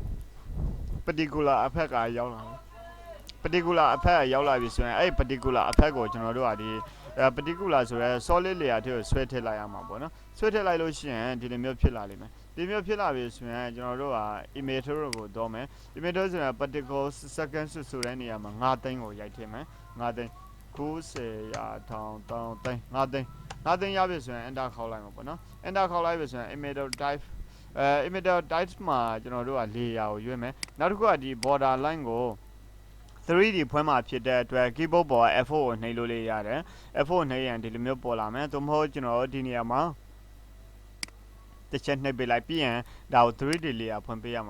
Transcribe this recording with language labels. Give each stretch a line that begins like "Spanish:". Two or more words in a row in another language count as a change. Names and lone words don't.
English: particular effect
Burmese: ကရောက်လာတယ်
English: particular effect
Burmese: ရောက်လာပြီဆိုရင်အဲ့
English: particular effect
Burmese: ကိုကျွန်တော်တို့ကဒီ particular ဆိုရဲ
English: solid layer
Burmese: ထဲကိုဆွဲထည့်လိုက်ရမှာပေါ့နော်ဆွဲထည့်လိုက်လို့ရှိရင်ဒီလိုမျိုးဖြစ်လာလိမ့်မယ်ဒီမျိုးဖြစ်လာပြီဆိုရင်ကျွန်တော်တို့က image ကိုတော့မယ် image ဆိုရင်
English: particle second
Burmese: ဆိုတဲ့နေရာမှာ9သိန်းကိုရိုက်ထည့်မယ်9သိန်း 90ရာထောင်တောင်းသိန်း9သိန်း9သိန်းရပြီဆိုရင် enter ခေါက်လိုက်မှာပေါ့နော် enter ခေါက်လိုက်ပြီဆိုရင်
English: image type image type
Burmese: မှာကျွန်တော်တို့က layer ကိုရွေးမယ်နောက်တစ်ခုကဒီ
English: border line
Burmese: ကို 3D ဖွင့်မှာဖြစ်တဲ့အတွက် keyboard ပေါ် F4 ကိုနှိပ်လို့လေးရတယ် F4 ကိုနှိပ်ရင်ဒီလိုမျိုးပေါ်လာမယ်သို့မဟုတ်ကျွန်တော်ဒီနေရာမှာတစ်ချက်နှိပ်ပေးလိုက်ပြီးရင်ဒါကို
English: 3D layer
Burmese: ဖွင့်ပေးရမှာ